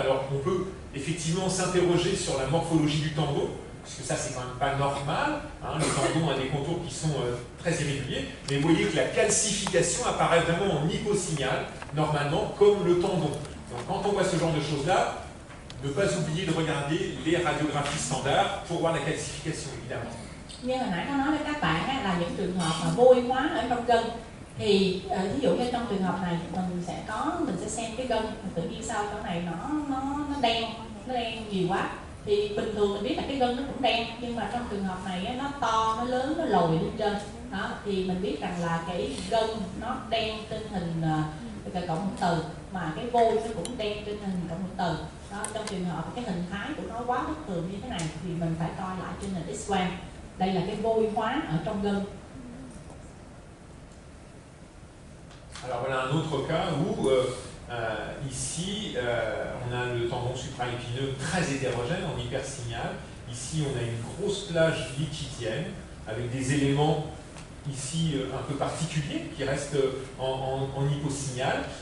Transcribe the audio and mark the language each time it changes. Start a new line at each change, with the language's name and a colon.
French: Alors on peut effectivement s'interroger sur la morphologie du tendon, puisque ça c'est quand même pas normal, hein, le tendon a des contours qui sont très irréguliers, mais vous voyez que la calcification apparaît vraiment en hyposignal, normalement comme le tendon. Donc quand on voit ce genre de choses-là, ne pas oublier de regarder les radiographies standards pour voir la calcification évidemment.
Vietnamese: Như hồi nãy có nói với các bạn á, là những trường hợp mà vôi hóa ở trong gân, thì ví dụ như trong trường hợp này mình sẽ xem cái gân, tự nhiên sao chỗ này nó đen nhiều quá, thì bình thường mình biết là cái gân nó cũng đen, nhưng mà trong trường hợp này nó to, nó lớn, nó lồi lên trên đó, thì mình biết rằng là cái gân nó đen trên hình cộng hưởng từ, mà cái vôi nó cũng đen trên hình cộng hưởng từ đó. Trong trường hợp cái hình thái của nó quá bất thường như thế này thì mình phải coi lại trên hình X-quang. Đây là cái vôi hóa ở trong gân.
French: Alors voilà un autre cas où ici on a le tendon supraépineux très hétérogène en hypersignal. Ici on a une grosse plage liquidienne avec des éléments ici un peu particuliers qui restent en hyposignal.